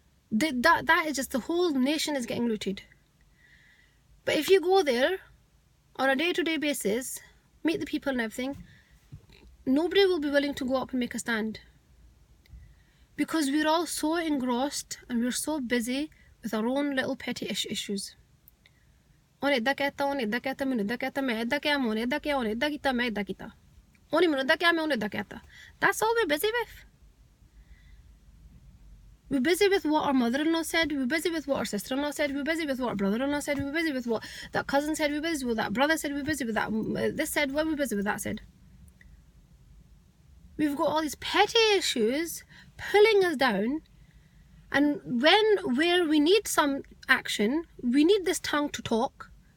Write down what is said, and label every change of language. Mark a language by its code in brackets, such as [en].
[en] That is just the whole nation is getting looted. But if you go there on a day-to-day basis, meet the people and everything, nobody will be willing to go up and make a stand, because we're all so engrossed and we're so busy with our own little petty issues. [pa] ਉਹਨੇ ਇਦਾਂ ਕਹਿਤਾ, ਉਹਨੇ ਇਦਾਂ ਕਹਿਤਾ, ਮੈਨੂੰ ਇਦਾਂ ਕਹਿਤਾ, ਮੈਂ ਇਦਾਂ ਕਿਹਾ, ਉਹਨੇ ਇਦਾਂ ਕਿਹਾ, ਉਹਨੇ ਇਦਾਂ ਕੀਤਾ, ਮੈਂ ਇਦਾਂ ਕੀਤਾ, ਉਹਨੇ ਮੈਨੂੰ ਇਦਾਂ ਕਿਹਾ, ਮੈਂ ਉਹਨੇ ਇਦਾਂ ਕਹਿਤਾ. [en] That's all we're busy with. We're busy with what our mother-in-law said. We're busy with what our sister-in-law said. We're busy with what our brother-in-law said. We're busy with what that cousin said. We're busy with what that brother said. We're busy with that this said. What we're busy with that said. We've got all these petty issues pulling us down, and where we need some action, we need this tongue to talk.